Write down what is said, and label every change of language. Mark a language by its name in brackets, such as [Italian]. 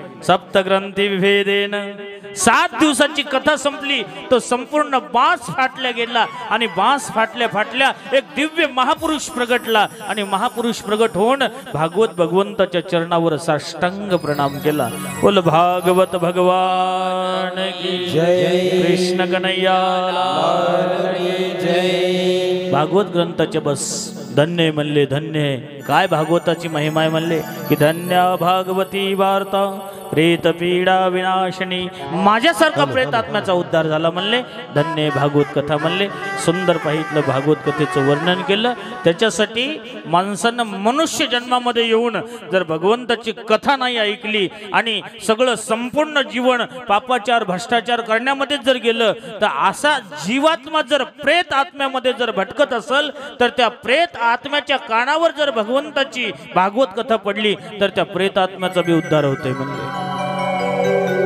[Marathi] सप्तग्रंथी विभेदेन 7 दिवसाची कथा संपली, तो संपूर्ण बांस फाटल्या गेला आणि बांस फाटल्या फाटल्या एक दिव्य महापुरुष प्रगटला आणि महापुरुष प्रगट होऊन भागवत भगवंताच्या चरणावर साष्टांग प्रणाम केला. [Hindi] बोल भागवत भगवान की जय, कृष्ण कन्हैया लाल की जय. [Marathi] भागवत ग्रंथाचे बस धन्य म्हणले, धन्य काय भागवताची महिमा आहे म्हणले की [Sanskrit] धन्य भागवती वार्ता प्रेत पीडा विनाशनी. [Marathi] माझ्यासारखा प्रेत आत्म्याचा उद्धार झाला म्हणले. धन्य भागवत कथा म्हणले. सुंदर पाहितलं भागवत कथेचं वर्णन केलं. त्याच्यासाठी माणसानं मनुष्य जन्मामध्ये येऊन जर भगवंताची कथा नाही ऐकली आणि सगळं संपूर्ण जीवन पापाचार भ्रष्टाचार करण्यामध्ये जर गेलं तर असा जीवात्मा जर प्रेत आत्म्यामध्ये जर भटकत असेल तर त्या प्रेत आत्म्याच्या कानावर जर भगवंताची भागवत कथा पडली तर त्या प्रेत आत्म्याचा बी उद्धार होतोय म्हणले.